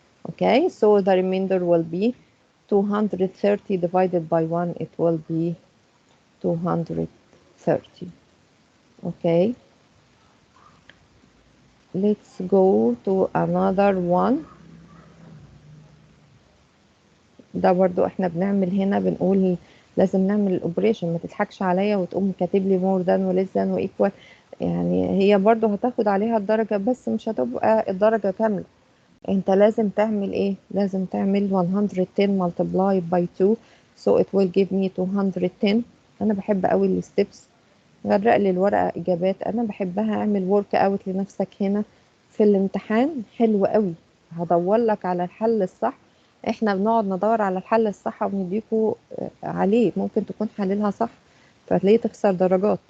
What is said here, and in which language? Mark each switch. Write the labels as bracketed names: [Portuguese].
[English] Okay, so the remainder will be 230 divided by 1, it will be 230. Okay, let's go to another one. [Arabic] ده برضو احنا بنعمل هنا بنقول لازم نعمل الاوبريشن، ما تضحكش عليا وتقوم كاتب لي more than و less than و equal، يعني هي برضو هتاخد عليها الدرجة بس مش هتبقى الدرجة كاملة. انت لازم تعمل ايه؟ لازم تعمل 110 multiplied by 2 [English] so it will give me 210. [Arabic] انا بحب قوي الستبس، غرق لي الورقة اجابات، انا بحبها. اعمل ورك اوت لنفسك هنا في الامتحان، حلو قوي، هدور لك على الحل الصح. احنا بنقعد ندور على الحل الصح ونديكوا عليه، ممكن تكون حللها صح فتلاقيه تخسر درجات.